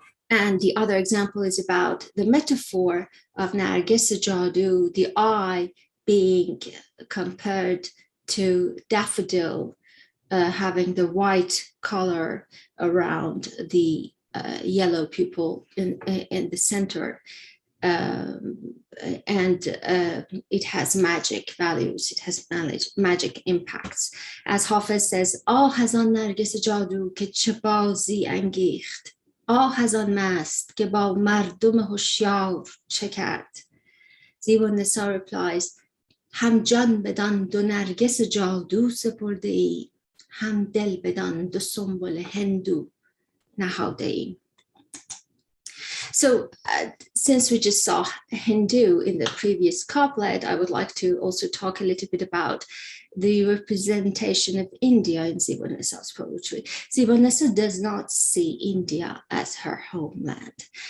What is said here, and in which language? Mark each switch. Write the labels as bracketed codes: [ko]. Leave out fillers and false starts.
[en] And the other example is about the metaphor of Nargis Jadoo, the eye being compared to daffodil, having the white color around the yellow pupil in the center. And it has magic values, it has magic impacts. As Hafiz says, [fa] آه از آن نرگس جادو که چه بازی انگیخت آه از آن مست که با مردم هوشیار چه کرد. [en] Zīb al-Nisā replies, [fa] هم جان بدان دو نرگس جادو سپرده ای هم دل بدان دو سنبل هندو نهاده ای. [en] So since we just saw Hindu in the previous couplet, I would like to also talk a little bit about the representation of India in Zīb al-Nisā's poetry. Zīb al-Nisā does not see India as her homeland.